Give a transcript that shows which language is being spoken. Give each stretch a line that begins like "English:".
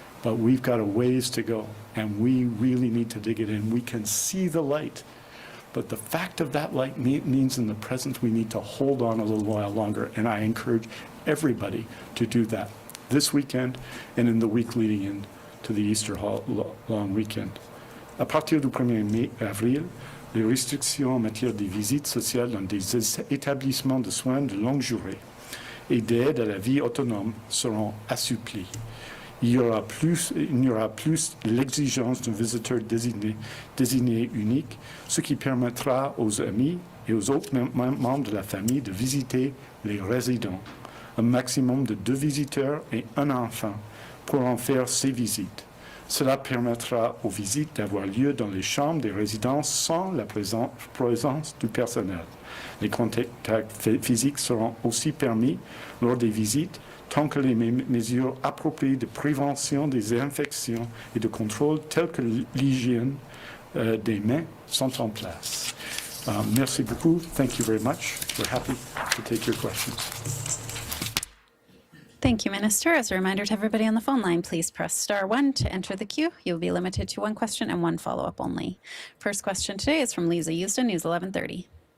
English: But we've got a ways to go, and we really need to dig it in. We can see the light, but the fact of that light means in the present we need to hold on a little while longer, and I encourage everybody to do that this weekend and in the week leading in to the Easter long weekend.
French: À partir du 1er avril, les restrictions en matière de visites sociales dans des établissements de soins de longue durée et d'aide à la vie autonome seront assouplies. Il n'y aura plus l'exigence d'un visiteur désigné unique, ce qui permettra aux amis et aux autres membres de la famille de visiter les résidents. Un maximum de 2 visiteurs et un enfant pour en faire ces visites. Cela permettra aux visites d'avoir lieu dans les chambres des résidents sans la présence du personnel. Les contacts physiques seront aussi permis lors des visites tant que les mesures appropriées de prévention des infections et de contrôle telles que l'hygiène des mains sont en place. Merci beaucoup.
English: Thank you very much. We're happy to take your questions. Thank you, Minister. As a reminder to everybody on the phone line, please press *1 to enter the queue. You'll be limited to 1 question and 1 follow-up only. First question today is from Lisa Houston, News 1130.